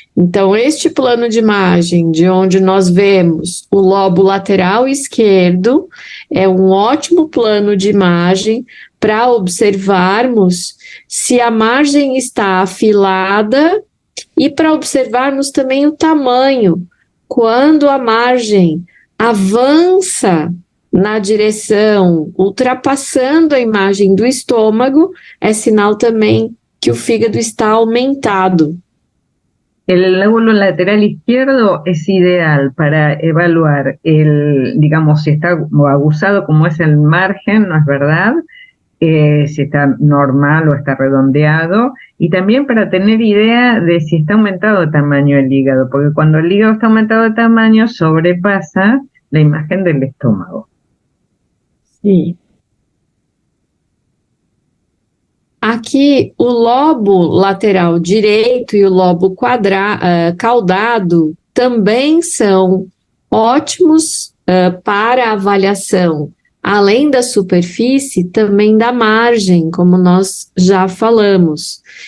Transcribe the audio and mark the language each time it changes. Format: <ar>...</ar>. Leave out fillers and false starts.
<pt>Então, este plano de imagem, de onde nós vemos o lobo lateral esquerdo, é um ótimo plano de imagem para observarmos se a margem está afilada e para observarmos também o tamanho. Quando a margem avança na direção, ultrapassando a imagem do estômago, é sinal também que o fígado está aumentado.</pt> <es>El lóbulo lateral izquierdo es ideal para evaluar digamos, si está abusado, como es el margen, ¿no es verdad? Si está normal o está redondeado, y también para tener idea de si está aumentado de tamaño el hígado, porque cuando el hígado está aumentado de tamaño, sobrepasa la imagen del estómago.</es> <pt>Sim. Aqui, o lobo lateral direito e o lobo caudado também são ótimos para avaliação, além da superfície, também da margem, como nós já falamos.</pt>